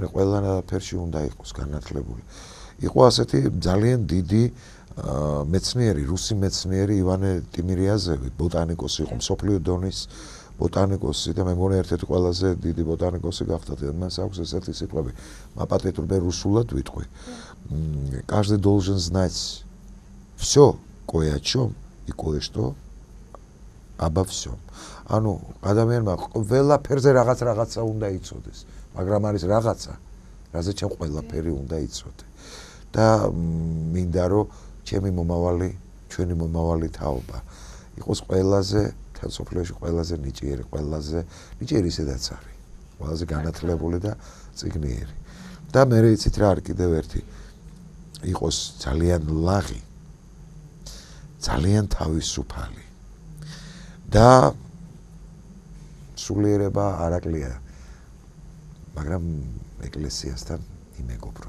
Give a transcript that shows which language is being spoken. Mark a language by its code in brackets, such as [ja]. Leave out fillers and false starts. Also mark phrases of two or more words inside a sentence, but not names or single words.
[ka] ყველაფერში უნდა იყოს განათლებული იყო ასეთი ძალიან დიდი მეცნიერი რუსი მეცნიერი ივანე ტიმირიაზევი ბოტანიკოსი იყო მსოფლიო დონის ბოტანიკოსი და მე მგონი ერთ-ერთი ყველაზე დიდი ბოტანიკოსი გახდა და მას აქვს ესეთი სიტყვები მაპატეთ მე რუსულად ვიტყვი [ru] каждый должен знать всё кое о чем и кое-что обо всем [ka] ანუ ადამიანმა ყველაფერზე რაღაცა უნდა იცოდეს მაგრამ არის რაღაცა რაზე ჩემ ყველაფერი უნდა იცოდე და მინდა რომ ჩემი მომავალი ჩვენი მომავალი თაობა იყოს ყველაზე თელსოფლოში ყველაზე ნიჭიერი ყველაზე ნიჭიერი ისედაც არის ყველაზე განათლებული და წიგნიერი და მე იცით რა არის კიდევ ერთი იყოს ძალიან ლაღი ძალიან თავისუფალი და სულიერება არაკლია მაგრამ ეკლესიასთან იმეგობრონ